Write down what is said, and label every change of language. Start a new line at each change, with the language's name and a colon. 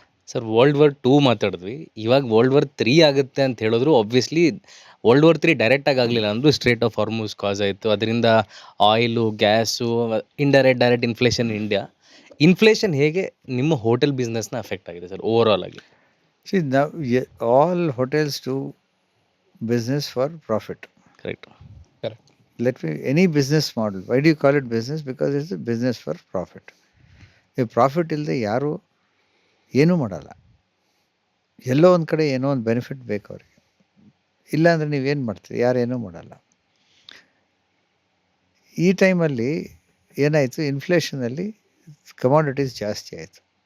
Kannada: Sir, world war 2 ಮಾತಾಡಿದ್ವಿ. ಇವಾಗ world war 3 ಆಗುತ್ತೆ ಅಂತ ಹೇಳಿದ್ರು. ಆಬ್ವಿಯಸ್ಲಿ ವರ್ಲ್ಡ್ ವಾರ್ 3 ಡೈರೆಕ್ಟಾಗಿ ಆಗಲಿಲ್ಲ ಅಂದರೂ ಸ್ಟ್ರೇಟ್ ಆಫ್ ಹಾರ್ಮುಜ್ ಕಾಸ್ ಆಯಿತು. ಅದರಿಂದ oil, gas, direct inflation India. Inflation ಹೇಗೆ ನಿಮ್ಮ ಹೋಟೆಲ್ ಬಿಸ್ನೆಸ್ನ ಅಫೆಕ್ಟ್ ಆಗಿದೆ ಸರ್ ಓವರಾಲ್ ಆಗಿ?
English: See, now all hotels do business for profit. Correct. Any business model, why do you call it business? Because it's a business for profit.
Kannada: ಈ profit ಇಲ್ಲದೆ ಯಾರು ಏನೂ ಮಾಡಲ್ಲ. ಎಲ್ಲೋ ಒಂದು ಕಡೆ ಏನೋ ಒಂದು ಬೆನಿಫಿಟ್ ಬೇಕು ಅವ್ರಿಗೆ. ಇಲ್ಲಾಂದರೆ ನೀವೇನು ಮಾಡ್ತೀರಿ? ಯಾರೇನೂ ಮಾಡಲ್ಲ. ಈ ಟೈಮಲ್ಲಿ ಏನಾಯಿತು, ಇನ್ಫ್ಲೇಷನಲ್ಲಿ ಕಮಾಡಿಟೀಸ್ ಜಾಸ್ತಿ ಆಯಿತು.